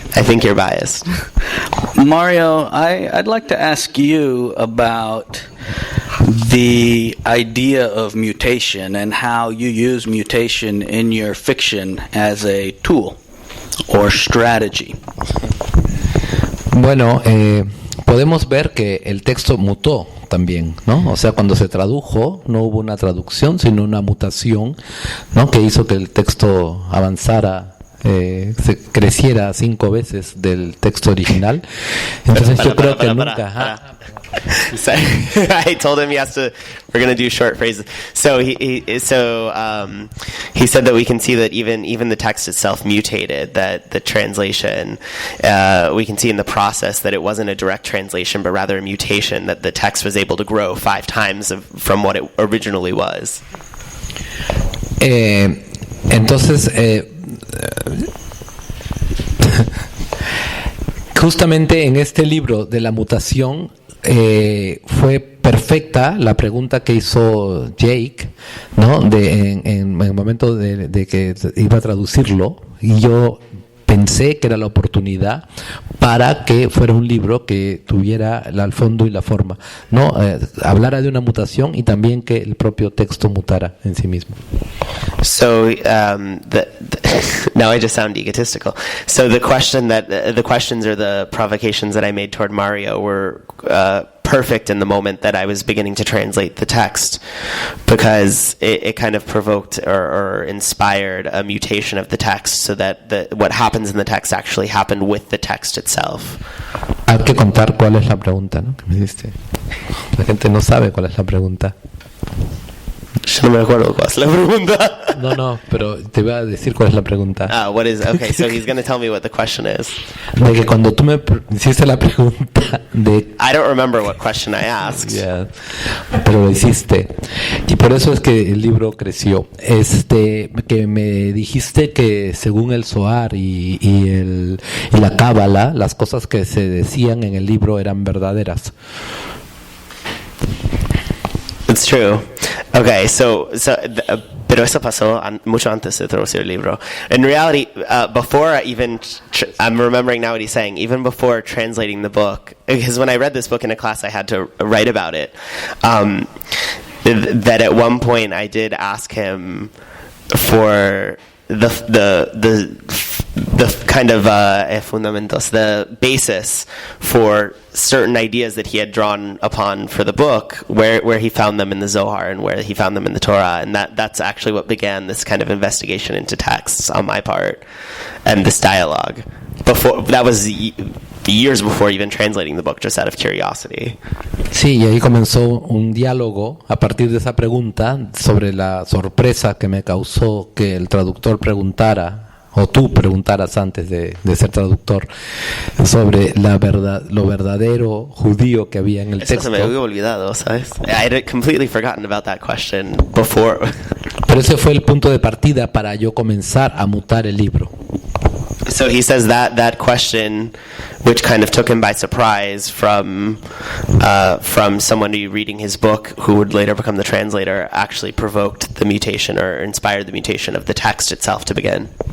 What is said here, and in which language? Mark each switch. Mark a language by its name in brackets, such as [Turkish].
[English] I think you're biased. Mario, I'd like to ask you about the idea of mutation and how you use mutation in your fiction as a tool or strategy. [Spanish] Bueno, podemos ver que el texto mutó también, ¿no? O sea, cuando se tradujo no hubo una traducción, sino una mutación, ¿no? Que hizo que el texto avanzara, se creciera 5 veces del texto original. Entonces yo creo que nunca... [English] I told him we're going to do short phrases. So he said that we can see that even the text itself mutated, that the translation, we can see in the process that it wasn't a direct translation, but rather a mutation, that the text was able to grow 5 times from what it originally was. [Spanish] Entonces, justamente en este libro de la mutación, fue perfecta la pregunta que hizo Jake, ¿no? En el momento de que iba a traducirlo, y yo pensé que era la oportunidad para que fuera un libro que tuviera el fondo y la forma, ¿no? Hablara de una mutación y también que el propio texto mutara en sí mismo. [English] So now I just sound egotistical. So the questions or the provocations that I made toward Mario were perfect in the moment that I was beginning to translate the text, because it kind of provoked or inspired a mutation of the text, so that what happens in the text actually happened with the text itself. [Spanish] Hay que contar cuál es la pregunta, ¿no? Que me diste. La gente no sabe cuál es la pregunta. Yo no me acuerdo cuál es la pregunta. No, pero te voy a decir cuál es la pregunta. [English] What is? Okay, so he's going to tell me what the question is. [Spanish] De que cuando tú me hiciste la pregunta de... [English] I don't remember what question I asked. [Spanish] Yeah, pero lo hiciste. Y por eso es que el libro creció. Que me dijiste que según el Zohar y la Cábala, las cosas que se decían en el libro eran verdaderas. [English] It's true. [Spanish] Okay, pero eso pasó mucho antes de traducir el libro. [English] In reality, before I'm remembering now what he's saying, even before translating the book, because when I read this book in a class, I had to write about it, that at one point I did ask him for the kind of fundamentos, the basis for certain ideas that he had drawn upon for the book, where he found them in the Zohar and where he found them in the Torah, and that's actually what began this kind of investigation into texts on my part, and this dialogue. That was years before even translating the book, just out of curiosity. [Spanish] Sí, y ahí comenzó un diálogo a partir de esa pregunta sobre la sorpresa que me causó que el traductor preguntara, o tú preguntaras antes de ser traductor, sobre lo verdadero judío que había en el texto. Eso se me había olvidado, ¿sabes? [English] I had completely forgotten about that question before. [Spanish] Pero ese fue el punto de partida para yo comenzar a mutar el libro. [English] So he says that question, which kind of took him by surprise from someone reading his book who would later become the translator, actually provoked the mutation or inspired the mutation of the text itself to begin.